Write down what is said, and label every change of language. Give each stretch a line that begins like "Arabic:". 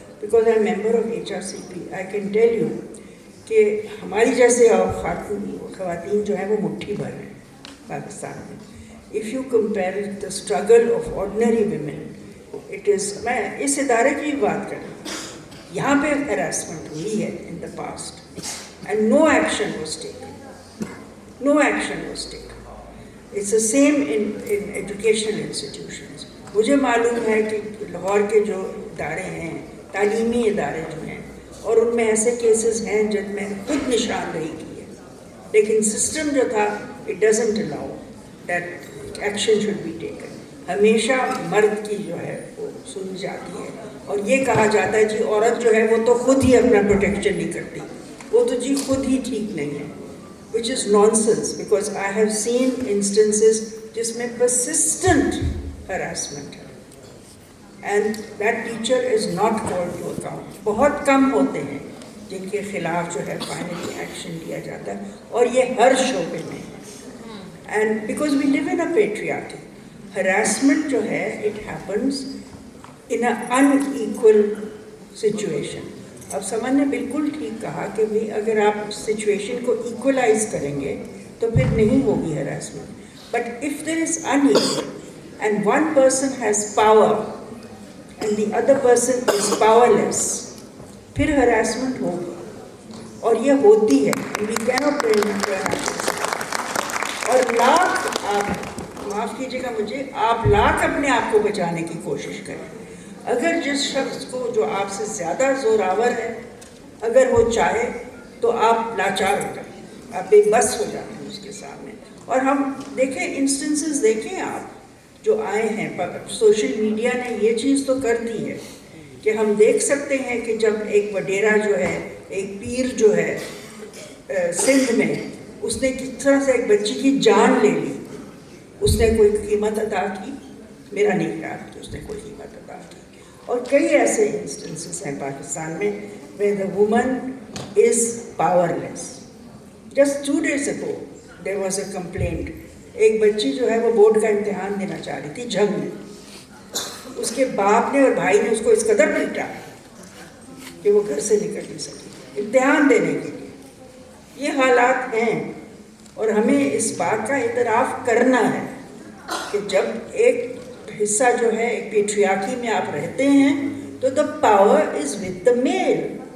English: because I am member of HRCP, I can tell you
Hindi: कि हमारी जैसे ख़वातीन जो है वो मुट्ठी भर हैं पाकिस्तान में।
English: if you compare the struggle of ordinary women it is,
Hindi: मैं इस इदारे की बात करूँ, यहाँ पे
English: harassment
Hindi: हुई है
English: in the past and no action was taken. No action was taken. It's the same in educational institutions.
Hindi: मुझे मालूम है कि लाहौर के जो इदारे हैं, तालीमी इदारे जो हैं, और उनमें ऐसे केसेस हैं जिनमें खुद निशानदेही की है, लेकिन सिस्टम जो था
English: it doesn't allow that action should be taken.
Hindi: हमेशा मर्द की जो है वो सुनी जाती है और ये कहा जाता है जी औरत जो है वो तो खुद ही अपना प्रोटेक्शन नहीं करती, वो तो जी खुद ही ठीक नहीं है,
English: which is nonsense because I have seen instances
Hindi: जिसमें persistent harassment है
English: and that teacher is not called to account.
Hindi: बहुत कम होते हैं जिनके खिलाफ जो है फाइनली एक्शन लिया जाता है और ये हर शोबे में है.
English: And because we live in a patriarchy, harassment
Hindi: जो है
English: it happens in an unequal situation.
Hindi: अब समन ने बिल्कुल ठीक कहा कि भाई अगर आप सिचुएशन को इक्वलाइज करेंगे तो फिर नहीं होगी harassment.
English: But if there is unequal and one person has power and the other person is powerless,
Hindi: फिर harassment होगी और ये होती है.
English: We cannot prevent harassment.
Hindi: और लाख आप माफ़ कीजिएगा मुझे, आप लाख अपने आप को बचाने की कोशिश करें. अगर जिस शख्स को जो आपसे ज़्यादा ज़ोरावर है अगर वो चाहे तो आप लाचार हो जाए, आप बेबस हो जाते हैं उसके सामने. और हम देखें इंस्टेंसेस देखें आप जो आए हैं, सोशल मीडिया ने ये चीज़ तो कर दी है कि हम देख सकते हैं कि जब एक वडेरा जो है, एक पीर जो है सिंध में, उसने किस तरह से एक बच्ची की जान ले ली, उसने कोई कीमत अदा की? मेरा नहीं ख्याल कि उसने कोई कीमत अदा की. और कई ऐसे इंस्टेंसेस हैं पाकिस्तान में
English: where the woman is powerless. Just 2 days ago there was a complaint.
Hindi: एक बच्ची जो है वो बोर्ड का इम्तिहान देना चाह रही थी जंग में, उसके बाप ने और भाई ने उसको इस कदर पीटा कि वो घर से निकल नहीं सकी इम्तिहान देने के लिए. ये हालात हैं और हमें इस बात का इतराफ़ करना है कि जब एक हिस्सा जो है एक पेट्रियार्की में आप रहते हैं तो
English: The power is with the male.